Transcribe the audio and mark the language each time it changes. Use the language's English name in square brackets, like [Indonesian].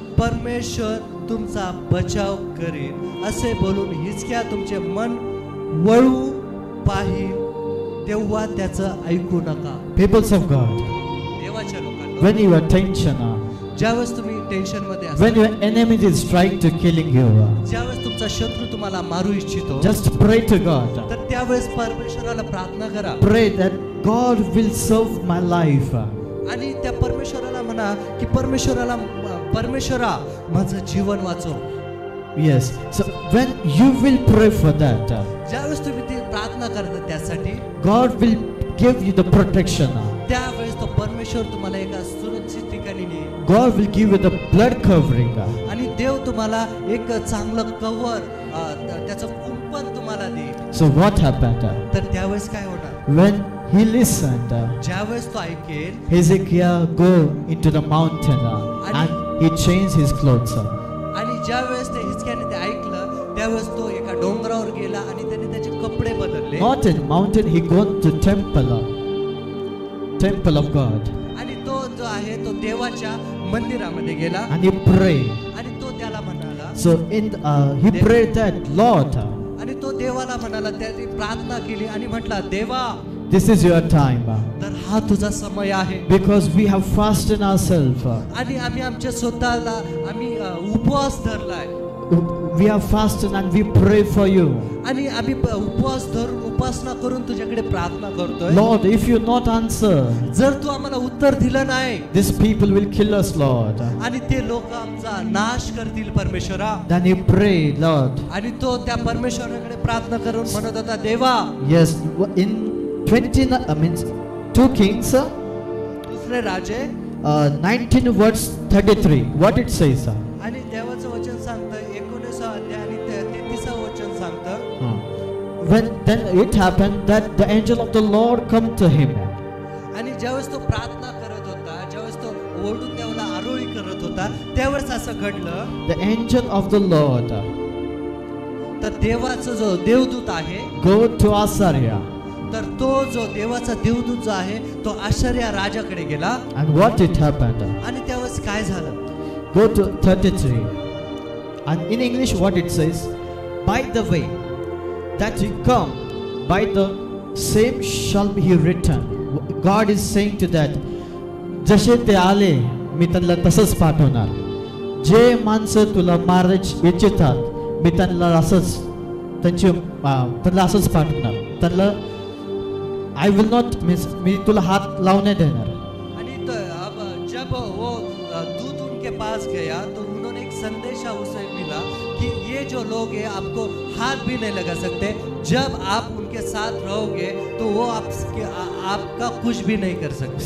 [Marathi] परमेश्वर तुमचा बचाव करेल असे बोलून हिजकिया तुमचे मन वळू पाहिल तेव्हा त्याचं ऐकू नका. [English] Peoples of God, [Marathi] देवाच्या लोकांना, [English] when you are tension, [Marathi] ज्यावेळेस तुम्ही टेन्शन मध्ये [English] when your enemy is trying to killing you, [Marathi] ज्यावेळेस तुमचा शत्रू तुम्हाला मारू इच्छितो, [English] just pray to God. [Marathi] तर त्यावेळेस परमेश्वराला प्रार्थना करा. [English] Pray that God will serve my life. [Marathi] आणि त्या परमेश्वराला म्हणा की परमेश्वरा माझं जीवन वाचव. [English] Yes. So when you will pray for that, [Marathi] ज्यावेळेस तुम्ही ती प्रार्थना करता त्यासाठी, [English] God will give you the protection. [Marathi] त्यावेळेस तो परमेश्वर तुम्हाला एका सुरक्षित ठिकाणी नेईल. [English] God will give you the blood covering. [Marathi] आणि देव तुम्हाला एक चांगलं कव्हर, त्याचं कुंपण तुम्हाला देईल. [English] So what happened? [Marathi] तर त्यावेळेस काय होणार? [English] When he listened, [Marathi] ज्यावेळेस तो ऐकेल, [English] Hezekiah go into the mountain and he changed his clothes. [Marathi] आणि ज्यावेळेस ते हिजकियाने ते ऐकलं त्यावेळेस तो एका डोंगरावर गेला आणि त्याने त्याचे कपडे बदलले. [English] Not in mountain, he gone to temple of God. [Marathi] आणि तो जो आहे तो देवाच्या मंदिरामध्ये गेला [English] And he prayed. [Marathi] आणि तो त्याला म्हणाला, [English] So he prayed that, Lord, [Marathi] आणि तो देवाला म्हणाला, त्याने प्रार्थना केली आणि म्हटला, देवा, [English] this is your time. [Marathi] तर हा तुझा समय आहे. [English] Because we have fasted ourselves. [Marathi] आणि आम्ही आमच्या स्वतःला उपवास धरलाय. [English] We have fasted and we pray for you. [Marathi] आणि आम्ही उपवास धरून उपासना करून तुझ्याकडे प्रार्थना करतोय. [English] Lord, if you not answer, [Marathi] जर तू आम्हाला उत्तर दिलं नाही, [English] these people will kill us, Lord. [Marathi] आणि ते लोक आमचा नाश करतील परमेश्वरा. [English] Then he prayed, Lord. [Marathi] आणि तो त्या परमेश्वराकडे प्रार्थना करून म्हणत होता, देवा. [English] Yes, in 2 Kings, [Marathi] दुसरे राजे [English] 19 verse 33. What it says? [Marathi] आणि देवाचं वचन सांगतं 19 अध्याय आणि 33 वचन सांगतं. [English] When then it happened that the angel of the Lord come to him. [Marathi] आणि ज्यावेळेस तो प्रार्थना करत होता, ज्यावेळेस तो ओरडून देवाला आरोळी करत होता, त्यावेळेस असं घडलं. [English] The angel of the Lord [Marathi] तर देवाचा जो देवदूत आहे, [English] go to Assyria. [Marathi] तर तो जो देवाचा देवदूत जो आहे तो आश्चर्य राजाकडे गेला. [English] And what it happened? [Marathi] आणि त्यावेळेस काय झालं? [English] Go to 33. And in English what it says, by the way that you come, by the same shall he return. God is saying to that, [Marathi] जसे ते आले मी त्यांना तसंच पाठवणार. जे माणसं तुला मारायची इच्छितात मी त्यांना असंच त्यांना असंच पाठवणार. त्यांना [English] I will not means [Marathi] मी तुला हात लावणे देणार. [Hindi] आणि अब जब वो दूत उनके पास गया तो उन्होंने एक संदेशा उसे मिला कि ये जो लोग हैं आपको हाथ भी नहीं लगा सकते, जब आप उनके साथ रहोगे तो वो आपका कुछ भी नहीं कर सकते.